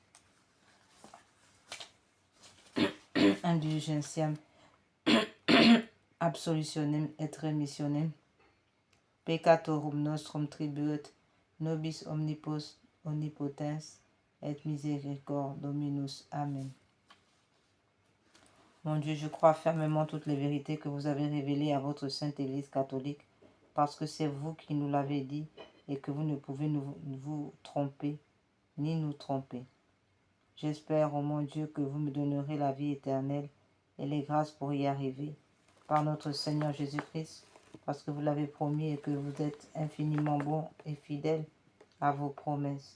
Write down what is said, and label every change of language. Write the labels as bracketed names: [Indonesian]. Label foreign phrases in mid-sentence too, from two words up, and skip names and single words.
[Latin] Indulgentiam absolutionem et remissionem peccatorum nostrum tribuet nobis omnipotens et miséricorde Dominus. Amen. [French] Mon Dieu, je crois fermement toutes les vérités que vous avez révélées à votre Sainte Église catholique, parce que c'est vous qui nous l'avez dit et que vous ne pouvez vous tromper, ni nous tromper. J'espère, ô mon Dieu, que vous me donnerez la vie éternelle et les grâces pour y arriver, par notre Seigneur Jésus-Christ, parce que vous l'avez promis et que vous êtes infiniment bon et fidèle à vos promesses.